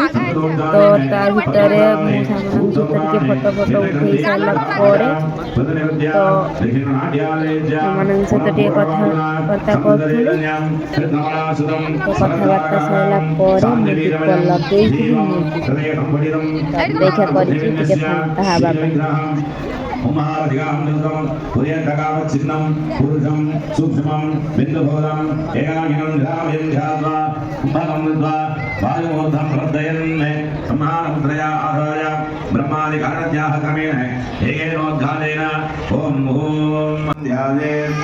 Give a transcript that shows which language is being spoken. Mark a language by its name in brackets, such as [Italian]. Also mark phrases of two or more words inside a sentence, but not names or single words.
[Odia] ତ ତା ଭିତରେ ମୁଁ ସାଙ୍ଗମାନଙ୍କ ସହିତ ଟିକେ ଫଟୋ ଉଠେଇ ସାରିଲା ପରେ, ତ ସେମାନଙ୍କ ସହିତ ଟିକେ କଥାବାର୍ତ୍ତା କରୁଥିଲି। ତ କଥାବାର୍ତ୍ତା ସରିଲା ପରେ ମୁଁ ଦୀପ ଲଗେଇକିରି ମୁଁ ଯିବି। ତ ଅପେକ୍ଷା କରିଛି ଟିକେ ଫାଙ୍କା ହେବା ପାଇଁ। [Sanskrit] उमावधिकामृतम पुर्यन्तकामच्छिन्नं पुरुषं सूक्ष्मं बिन्दुभूतं एकाकिनं ध्यानं ध्यात्वा कुम्भकं कृत्वा वायुमूर्धं प्रवर्धयन् संहारमुद्रया आधाय ब्रह्मादिकारणज्ञाः क्रमेण एकेनोद्घातेन ॐ ध्यायेत्